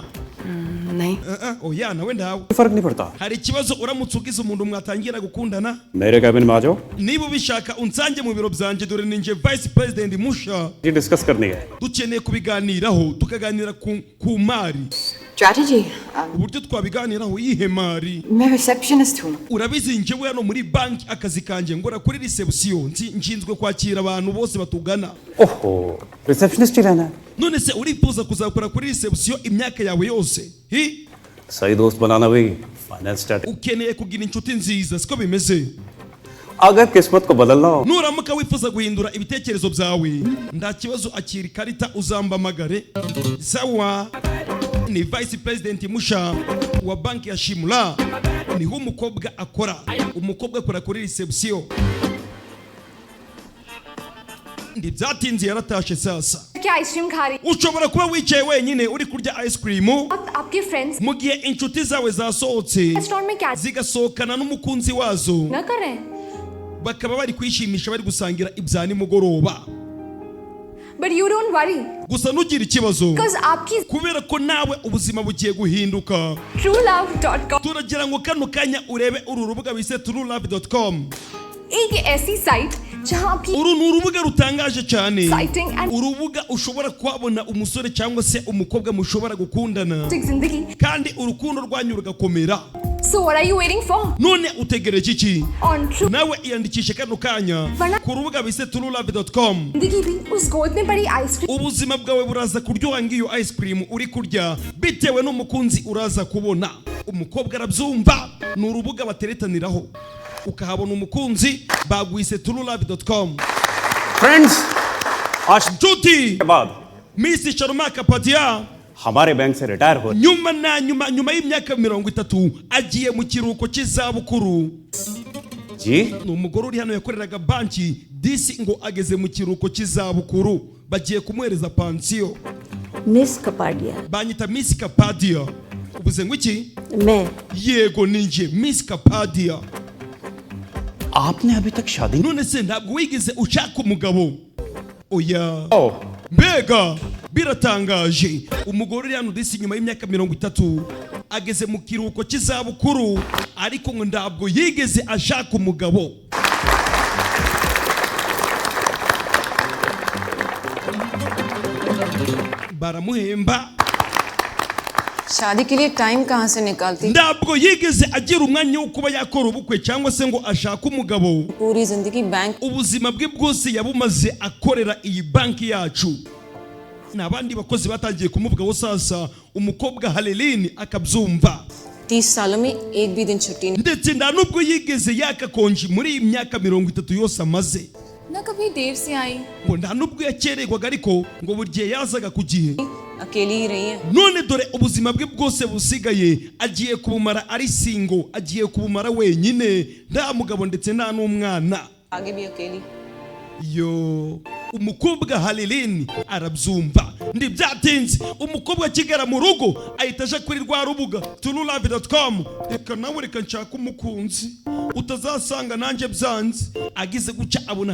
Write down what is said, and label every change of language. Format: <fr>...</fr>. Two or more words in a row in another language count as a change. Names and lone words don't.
<hi>नहीं.</hi> <rw>oya nawe ndawe</rw> <hi>फर्क नहीं पड़ता.</hi> <rw>hari ikibazo uramutse ugize umuntu mwatangira gukundana</rw> <hi>मेरे कैबिन में आ जाओ.</hi> <rw>niba ubishaka unsange mu biro byanjye dore ninjye</rw> <en>vice president</en> <rw>musha</rw> <hi>ये डिस्कस करनी है.</hi> <rw>dukeneye kubiganiraho tukaganira ku mari Strategy. uburyo twabiganiraho yihe mari</rw> <hi>मैं receptionist हूँ.</hi> <rw>urabizi njyewe hano muri banki akazi kanjye ngora kuri reception nshinzwe kwakira abantu bose batugana</rw> <hi>ओहो रिसेप्शनिस्ट ही रहना है</hi> <rw>none se urifuza kuzakora kuri reception imyaka yawe yose</rw> <hi>सही दोस्त बनाना भी</hi> <en>final strategy</en> <rw>ukeneye kugira inshuti nziza siko bimeze</rw> <hi>अगर किस्मत को बदलना हो</hi> <rw>nuramuka wifuza guhindura ibitekerezo byawe nta kibazo akira ikarita uzambamagare sawa ni</rw> <en>vice president</en> <rw>musha wa banki ya Shimula niho umukobwa akora umukobwa akora kuri reception ndi byatinze yaratashe sasa</rw> <hi>क्या आइसक्रीम खा रही</hi> <rw>ushobora kuba wicaye wenyine uri kurya ice cream</rw> <hi>आपके फ्रेंड्स</hi> <rw>mu gihe inshuti zawe zasohotse</rw> <hi>रेस्टोरेंट में क्या</hi> <rw>zigasohokana n'umukunzi wazo</rw> <hi>न कर रहे हैं</hi> <rw>bakaba bari kwishimisha bari gusangira ibya nimugoroba</rw> <en>but you don't worry</en> <rw>gusa nugira ikibazo</rw> <hi>बिकॉज आपकी</hi> <rw>kubera ko nawe ubuzima bugiye guhinduka truelove.com turagira ngo kano kanya urebe uru rubuga bise truelove.com</rw> <hi>एक ऐसी साइट जहां आपकी</hi> <rw>uru ni urubuga rutangaje cyane</rw> <en>Exciting and-</en> <rw>urubuga ushobora kuhabona umusore cyangwa se umukobwa mushobora gukundana</rw> <hi>जिंदगी</hi> <rw>kandi urukundo rwanyu rugakomera</rw> <en>so what are you waiting for</en> <rw>none utegereje iki</rw> <en>on true</en> <rw>nawe iyandikishe kano kanya Bana- ku rubuga bise truelove.com</rw> <hi>जिंदगी भी उस गोद में पड़ी आइसक्रीम</hi> <rw>ubuzima bwawe buraza kuryoha ngiyo ice cream uri kurya bitewe n'umukunzi uraza kubona umukobwa arabyumva ni urubuga bateretaniraho ukahabona umukunzi bagwise truelove.com</rw> <hi>फ्रेंड्स आज</hi> <rw>nshuti</rw> <hi>के बाद Miss Sharma Kapadia हमारे बैंक से रिटायर हो</hi> <rw>nyuma y'imyaka 30 agiye mu kiruhuko cy'izabukuru</rw> <hi>जी</hi> <rw>ni umugore uri hano yakoreraga banki disi ngo ageze mu kiruhuko cy'izabukuru bagiye kumuhereza pansiyo</rw> <hi>मिस कपाडिया</hi> <rw>banyita Miss Kapadia uvuze ngo iki</rw> <hi>मैं</hi> <rw>yego ninjye Miss Kapadia</rw> <hi>आपने अभी तक शादी</hi> <rw>none se ntabwo wigeze ushaka umugabo oya</rw> <hi>ओह</hi> <rw>mbega biratangaje umugore uri hano disi nyuma y'imyaka 30 ageze mu kiruhuko cy'izabukuru ariko ngo ntabwo yigeze ashaka umugabo baramuhemba</rw> <hi>शादी के लिए टाइम कहाँ से निकालती</hi> <rw>ntabwo yigeze agira umwanya wo kuba yakora ubukwe cyangwa se ngo ashake umugabo</rw> <hi>पूरी जिंदगी बैंक</hi> <rw>ubuzima bwe bwose yabumaze akorera iyi banki yacu n'abandi bakozi batangiye kumuvugaho sasa umukobwa Haleline akabyumva</rw> <hi>30 सालों में एक भी दिन छुट्टी नहीं</hi> <rw>ndetse nta nubwo yigeze yakakonje muri iyi myaka 30 yose amaze</rw> <hi>न कभी देर से आई</hi> <rw>ngo nta nubwo yakererwaga ariko ngo buri gihe yazaga ku gihe</rw> <hi>अकेली ही रही है</hi> <rw>none dore ubuzima bwe bwose busigaye agiye kubumara ari singo agiye kubumara wenyine nta mugabo ndetse nta n'umwana</rw> <hi>आगे भी अकेली</hi> <rw>yo umukobwa Haleline arabyumva ndi byatinze umukobwa akigera mu rugo ahita aja kuri rwa rubuga truelove.com reka nawe reka nshaka umukunzi utazasanga nanjye byanze agize guca abona</rw>